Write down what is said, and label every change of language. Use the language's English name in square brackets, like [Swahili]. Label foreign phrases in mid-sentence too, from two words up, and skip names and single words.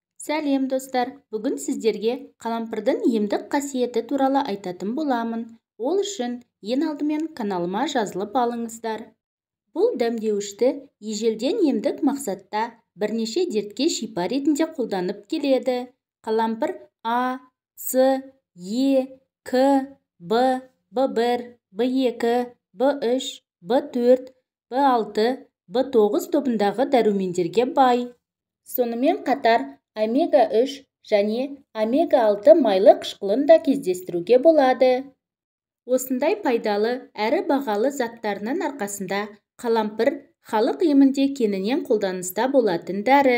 [Kazakh] Сәлем достар, бүгін сіздерге қалампырдың емдік қасиеті туралы айтатын боламын. Ол үшін ең алдымен каналыма жазылып алыңыздар. Бұл дәмдеуішті ежелден емдік мақсатта бірнеше дертке шипа ретінде қолданып келеді. Қалампыр А, С, Е, К, Б, Б1, Б2, Б3, Б4, Б6, Б9 тобындағы дәрумендерге бай. Сонымен қатар омега-3 және омега-6 майлы қышқылын да кездестіруге болады. Осындай пайдалы әрі бағалы заттарының арқасында қалампыр халық емінде кеңінен қолданыста болатын дәрі.